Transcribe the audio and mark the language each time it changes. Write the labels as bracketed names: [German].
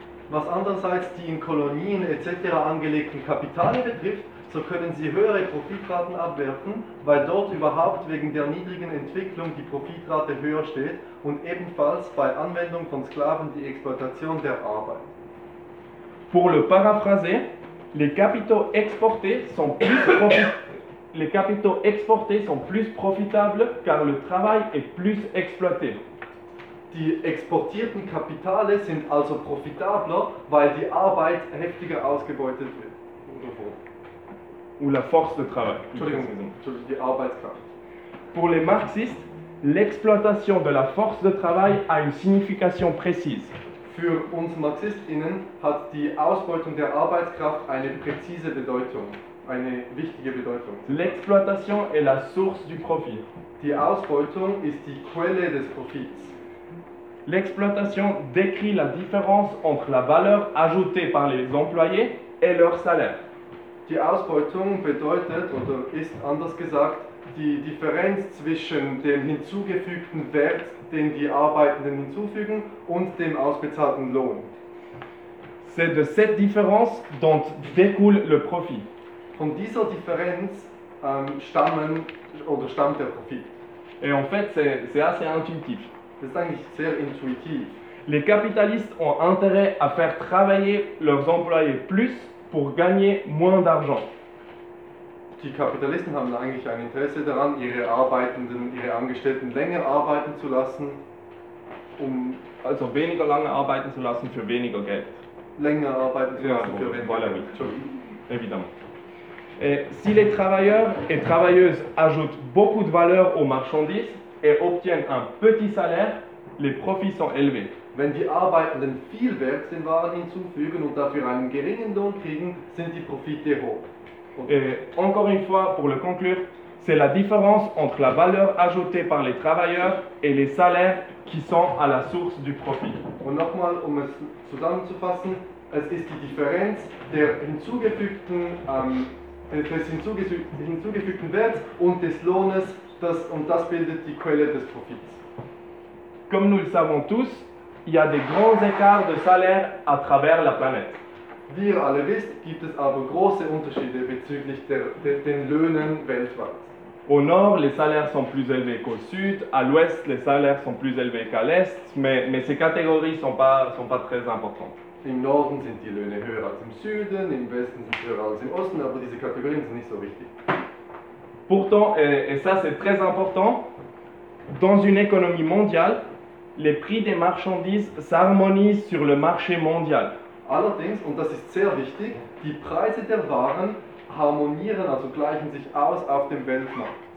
[German] Was andererseits die in Kolonien etc. angelegten Kapitale betrifft, so können sie höhere Profitraten abwerfen, weil dort überhaupt wegen der niedrigen Entwicklung die Profitrate höher steht und ebenfalls bei Anwendung von Sklaven die Exploitation der Arbeit. [French] Pour le paraphraser, les capitaux exportés sont plus profitables. Les capitaux exportés sont plus profitables car le travail est plus exploité. [German] Die exportierten Kapitale sind also profitabler, weil die Arbeit heftiger ausgebeutet wird. [French] Ou la force de travail. [German] Entschuldigung, die Arbeitskraft. [French] Pour les marxistes, l'exploitation de la force de travail a une signification précise. [German] Für uns MarxistInnen hat die Ausbeutung der Arbeitskraft eine präzise Bedeutung. Eine wichtige Bedeutung. [French] L'exploitation est la source du profit. [German] Die Ausbeutung ist die Quelle des Profits. [French] L'exploitation décrit la différence entre la valeur ajoutée par les employés et leur salaire. [German] Die Ausbeutung bedeutet, oder ist anders gesagt, die Differenz zwischen dem hinzugefügten Wert, den die Arbeitenden hinzufügen, und dem ausbezahlten Lohn. [French] C'est de cette différence dont découle le profit. [German] Von dieser Differenz stammt der Profit. [French] Et en fait, c'est assez intuitif. C'est [German] eigentlich sehr intuitiv. [French] Les capitalistes ont intérêt à faire travailler leurs employés plus pour gagner moins d'argent. [German] Die Kapitalisten haben eigentlich ein Interesse daran, ihre Arbeitenden, ihre Angestellten länger arbeiten zu lassen, um also weniger lange arbeiten zu lassen für weniger Geld. Länger arbeiten zu lassen für weniger Geld. [French] Voilà, oui. Évidemment. Et si les travailleurs et travailleuses ajoutent beaucoup de valeur aux marchandises et obtiennent un petit salaire, les profits sont élevés. [German] Wenn die Arbeitenden viel Wert den Waren hinzufügen und dafür einen geringen Lohn kriegen, sind die Profite hoch. [French] Et encore une fois, pour le conclure, c'est la différence entre la valeur ajoutée par les travailleurs et les salaires qui sont à la source du profit. [German] Und nochmal, um es zusammenzufassen, es ist die Differenz des hinzugefügten Werts und des Lohnes, das bildet die Quelle des Profits. [French] Comme nous le savons tous, il y a des grands écarts de salaire à travers la planète. [German] Wie ihr alle wisst, gibt es aber große Unterschiede bezüglich den Löhnen weltweit. [French] Au nord, les salaires sont plus élevés qu'au sud. À l'ouest, les salaires sont plus élevés qu'à l'est. Mais ces catégories sont pas très importantes. [German] Im Norden sind die Löhne höher als im Süden, im Westen sind sie höher als im Osten, aber diese Kategorien sind nicht so wichtig. [French] Pourtant, et ça c'est très important, dans une économie mondiale, les prix des marchandises s'harmonisent sur le marché mondial. [German] Allerdings, und das ist sehr wichtig, die Preise der Waren harmonieren, also gleichen sich aus auf dem Weltmarkt.